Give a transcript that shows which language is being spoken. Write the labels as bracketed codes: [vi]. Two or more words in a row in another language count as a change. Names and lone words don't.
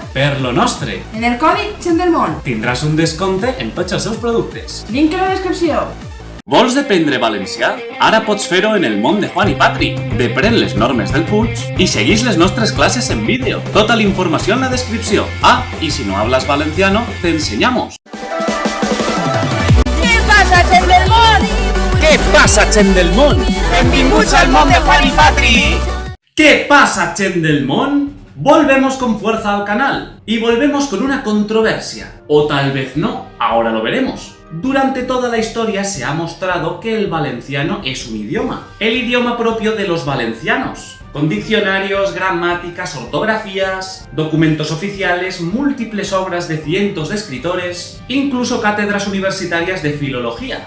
[ca] per Lo Nostre. en el còdic Chendelmont. Tindràs un descompte en tots els seus productes. Link a la descripció. Vols aprendre valencià? Ara pots fer-ho en el món de Juan i Patri. Depren les normes del Puig i segueix les nostres classes en vídeo. Tota la informació en la descripció. [es] Ah, y si no hablas valenciano, te enseñamos. [ca] Què passa, Chendelmont? Què passa, gent del món? Benvinguts al món de Juan y Patri! [es] ¿Qué pasa, [ca] gent del món? [es] Volvemos con fuerza al canal y volvemos con una controversia. O tal vez no, ahora lo veremos. Durante toda la historia se ha mostrado que el valenciano es un idioma. El idioma propio de los valencianos. Con diccionarios, gramáticas, ortografías, documentos oficiales, múltiples obras de cientos de escritores, incluso cátedras universitarias de filología.